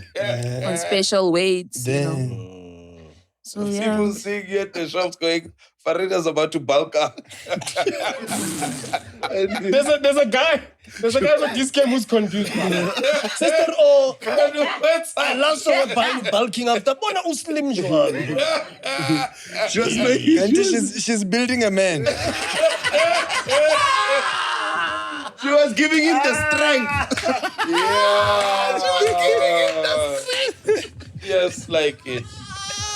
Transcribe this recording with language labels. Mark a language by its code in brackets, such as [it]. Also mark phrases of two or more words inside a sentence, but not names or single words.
[en] On special weights, you know. So yeah. People seeing you at the shops going, Farida's about to bulk up. There's a guy with this game who's confused. Sister, I love so buying bulking up. [st] Bona uslim jwang. [en] She was making, she's building a man. She was giving him the strength. Yeah. She was giving him the strength. Yes, like it.